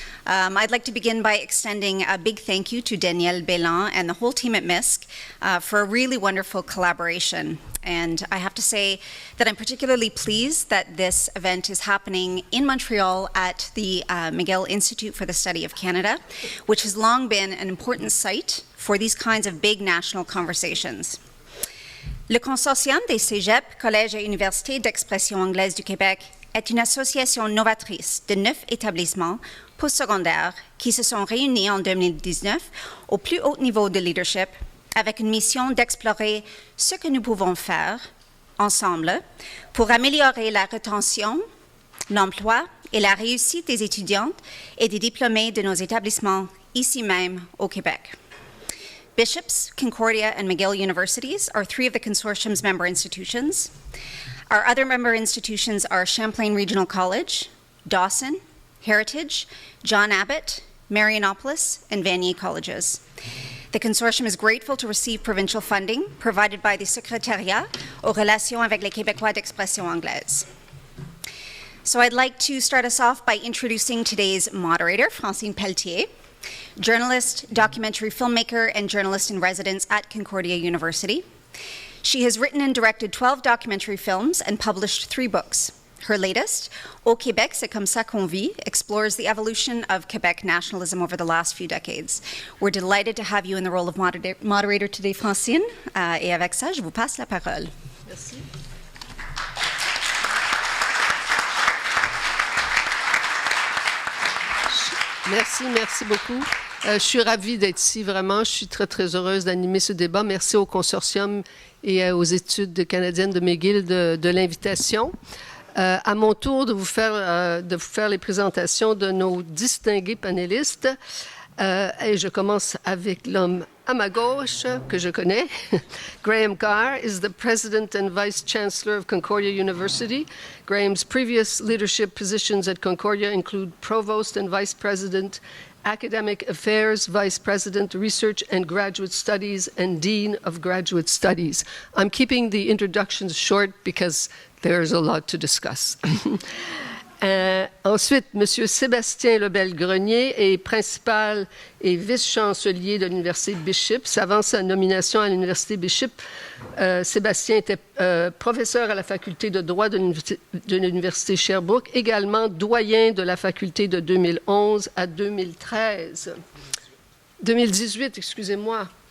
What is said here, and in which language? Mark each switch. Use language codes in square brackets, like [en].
[en] I'd like to begin by extending a big thank you to Daniel Bélan and the whole team at MISC for a really wonderful collaboration. And I have to say that I'm particularly pleased that this event is happening in Montreal at the McGill Institute for the Study of Canada, which has long been an important site for these kinds of big national conversations. [fr] Le Consortium des cégeps, collèges et universités d'expression anglaise du Québec est une association novatrice de 9 établissements postsecondaires qui se sont réunis en 2019 au plus haut niveau de leadership avec une mission d'explorer ce que nous pouvons faire ensemble pour améliorer la rétention, l'emploi et la réussite des étudiantes et des diplômés de nos établissements ici même au Québec. [en] Bishops, Concordia, and McGill Universities are 3 of the consortium's member institutions. Our other member institutions are Champlain Regional College, Dawson, Heritage, John Abbott, Marianopolis, and Vanier Colleges. The consortium is grateful to receive provincial funding provided by the Secrétariat aux relations avec les Québécois d'expression anglaise. So I'd like to start us off by introducing today's moderator, Francine Pelletier, journalist, documentary filmmaker, and journalist in residence at Concordia University. She has written and directed 12 documentary films and published 3 books. Her latest, Au Québec, c'est comme ça qu'on vit, explores the evolution of Quebec nationalism over the last few decades. We're delighted to have you in the role of moderator today, Francine. [fr] Et avec ça, je vous passe la parole. Merci. Merci beaucoup. Je suis ravie d'être ici, vraiment. Je suis très, très heureuse d'animer ce débat. Merci au consortium et aux études canadiennes de McGill de l'invitation. À mon tour de vous faire les présentations de nos distingués panélistes. Et je commence avec l'homme à ma gauche, que je connais. [en] Graham Carr is the President and Vice Chancellor of Concordia University. Graham's previous leadership positions at Concordia include Provost and Vice President, Academic Affairs, Vice President, Research and Graduate Studies, and Dean of Graduate Studies. I'm keeping the introductions short because there's a lot to discuss. [fr] Ensuite, M. Sébastien Lebel-Grenier est principal et vice-chancelier de l'Université Bishop. Avant sa nomination à l'Université Bishop, Sébastien était professeur à la faculté de droit de l'Université Sherbrooke, également doyen de la faculté de 2011 à 2018, excusez-moi.